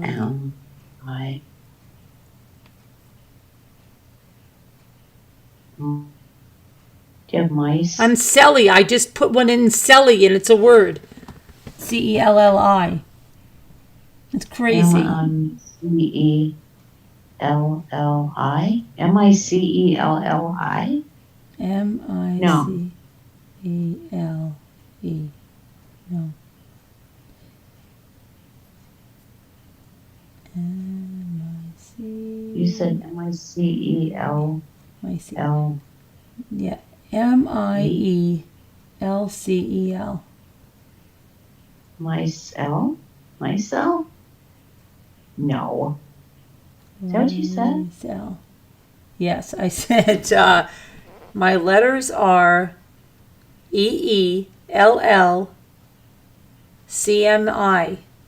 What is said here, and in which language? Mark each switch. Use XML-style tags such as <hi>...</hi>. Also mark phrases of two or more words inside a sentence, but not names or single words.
<en>M-I. Do you have mice? I'm Selly. I just put one in Selly and it's a word. CELLI. It's crazy. M-I-C-E. L-L-I? M-I-C-E-L-L-I? M-I-C-E-L-E. No. M-I-C. You said M-I-C-E-L-L. I-C. Yeah. M-I-E-L-C-E-L. Myself? Myself? No. Is that what you said? Myself. Yes, I said my letters are E-E-L-L-C-M-I.</en>